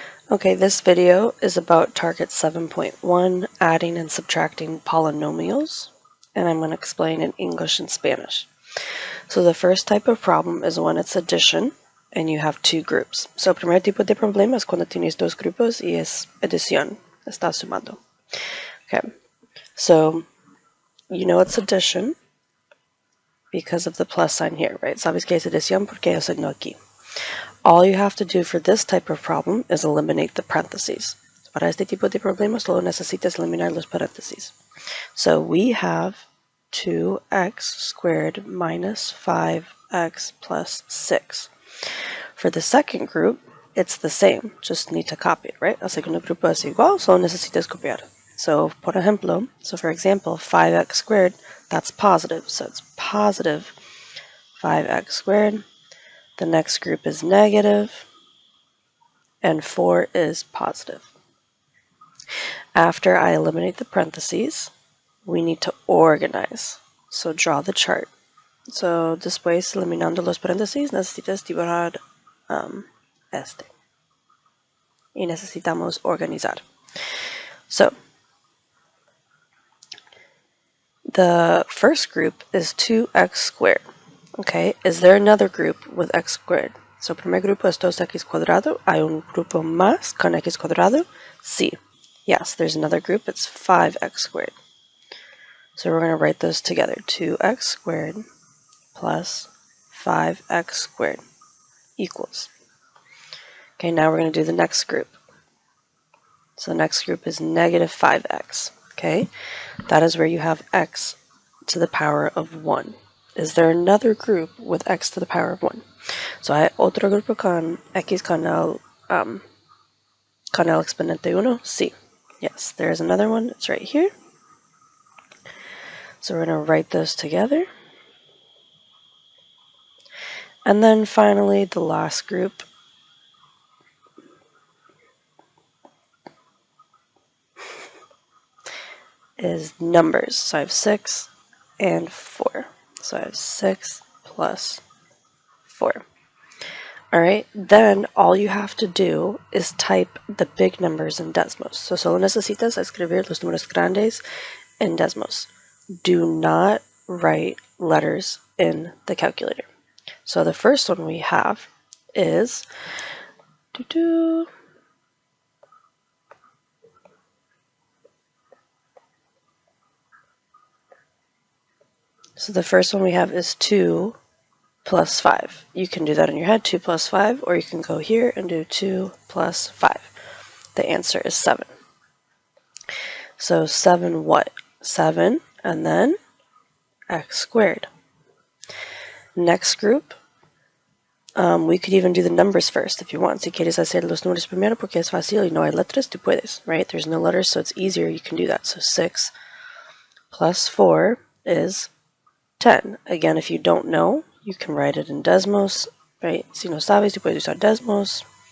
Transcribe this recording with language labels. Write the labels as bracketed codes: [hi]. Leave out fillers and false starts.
[en] Okay, this video is about target 7.1, adding and subtracting polynomials, and I'm going to explain in English and Spanish. So the first type of problem is when it's addition and you have two groups. [es] So el primer tipo de problema es cuando tienes dos grupos y es adición, está sumando. [en] Okay, so you know it's addition because of the plus sign here, right? [es] Sabes que es adición porque hay un signo aquí. [en] All you have to do for this type of problem is eliminate the parentheses. [es] Para este tipo de problemas, solo necesitas eliminar los paréntesis. [en] So we have 2x squared minus 5x plus 6. For the second group, it's the same, just need to copy it, right? [es] El segundo grupo es igual, solo necesitas copiar. [en] So, [es] por ejemplo, [en] for example, 5x squared, that's positive, so it's positive 5x squared. The next group is negative, and 4 is positive. After I eliminate the parentheses, we need to organize. So draw the chart. [es] So después, eliminando los paréntesis, necesitas dibujar este. Y necesitamos organizar. [en] So the first group is 2x squared. Okay, is there another group with x squared? [es] So primer grupo es 2x cuadrado. ¿Hay un grupo más con x cuadrado? Sí. [en] Yes, there's another group. It's 5x squared. So we're going to write those together. 2x squared plus 5x squared equals. Okay, now we're going to do the next group. So the next group is negative 5x. Okay, that is where you have x to the power of 1. Is there another group with x to the power of 1? [es] So hay otro grupo con x con el exponente 1? Sí. [en] Yes, there is another one. It's right here. So we're going to write those together. And then finally, the last group is numbers. So I have 6 and 4. So I have 6 plus 4. Alright, then all you have to do is type the big numbers in Desmos. [es] So solo necesitas escribir los números grandes en Desmos. [en] Do not write letters in the calculator. So the first one we have is So the first one we have is 2 plus 5. You can do that in your head, 2 plus 5, or you can go here and do 2 plus 5. The answer is 7. So 7 what? 7 and then x squared. Next group, we could even do the numbers first if you want. [es] Si quieres hacer los números primero porque es fácil y no hay letras, tú puedes, right? [en] There's no letters, so it's easier, you can do that. So 6 plus 4 is 10. Again, if you don't know, you can write it in Desmos, right? [es] Si no sabes, tú puedes usar Desmos.